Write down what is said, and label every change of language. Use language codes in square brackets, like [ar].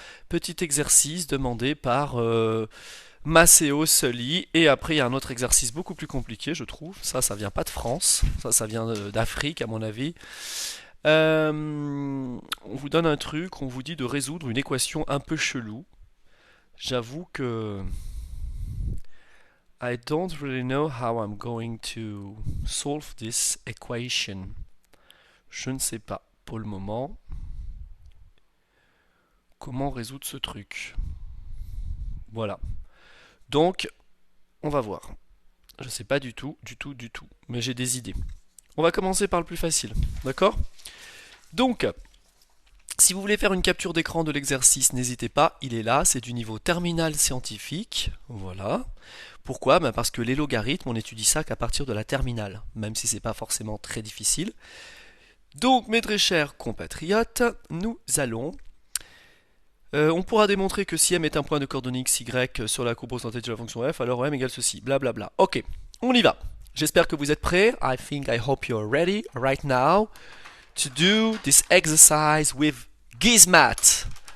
[fr] Petit exercice demandé par Matteo Soli. Et après, il y a un autre exercice beaucoup plus compliqué, je trouve. Ça vient pas de France. Ça vient d'Afrique, à mon avis. On vous donne un truc, on vous dit de résoudre une équation un peu chelou. J'avoue que [en] I don't really know how I'm going to solve this equation. [fr] Je ne sais pas pour le moment comment résoudre ce truc. Voilà. Donc, on va voir. Je sais pas du tout, mais j'ai des idées. On va commencer par le plus facile, d'accord? Donc, si vous voulez faire une capture d'écran de l'exercice, n'hésitez pas, il est là, c'est du niveau terminal scientifique, voilà. Pourquoi? Parce que les logarithmes, on étudie ça qu'à partir de la terminale, même si c'est pas forcément très difficile. Donc, mes très chers compatriotes, nous allons... on pourra démontrer que si m est un point de coordonnées x, y sur la courbe représentative de la fonction f, alors m égale ceci, blablabla. Ok, on y va. J'espère que vous êtes prêts. [en] I hope you're ready right now to do this exercise with Gizmat.